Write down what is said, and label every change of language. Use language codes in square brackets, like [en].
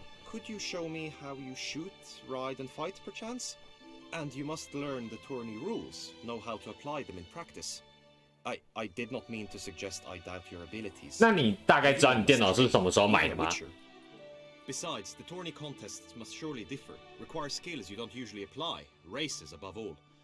[en] Could you show me how you shoot, ride, and fight, perchance? And you must learn the tourney rules, know how to apply them in practice. I did not mean to suggest I doubt your abilities. [zh] 那你大概知道你电脑是什么时候买的吗？ [en] Besides, the tourney contests must surely differ, require skills you don't usually apply, races above all.